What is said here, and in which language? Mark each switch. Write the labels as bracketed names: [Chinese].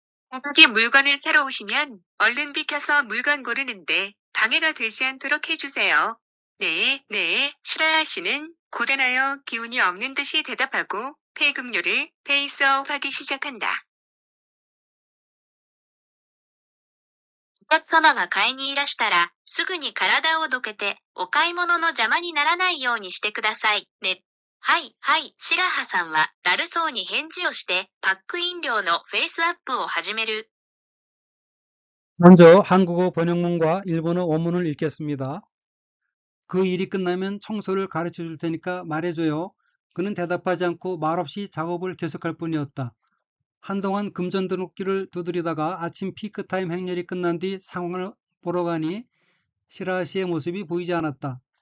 [Korean] 가족이 물건을 사러 오시면 얼른 비켜서 물건 고르는데 방해가 되지 않도록 해주세요. 네, 네. 시라라 씨는 고단하여 기운이 없는 듯이 대답하고 폐급료를 페이스업하기 시작한다. [Japanese] お客様が買いにいらしたら、すぐに体をどけて、お買い物の邪魔にならないようにしてくださいね。はい、はい、シラハさんは、だるそうに返事をして、パック飲料のフェイスアップを始める。 [Korean] 먼저 한국어 번역문과 일본어 원문을 읽겠습니다. 그 일이 끝나면 청소를 가르쳐 줄 테니까 말해줘요. 그는 대답하지 않고 말없이 작업을 계속할 뿐이었다. 한동안 금전 등록기를 두드리다가 아침 피크타임 행렬이 끝난 뒤 상황을 보러 가니 시라 씨의 모습이 보이지 않았다.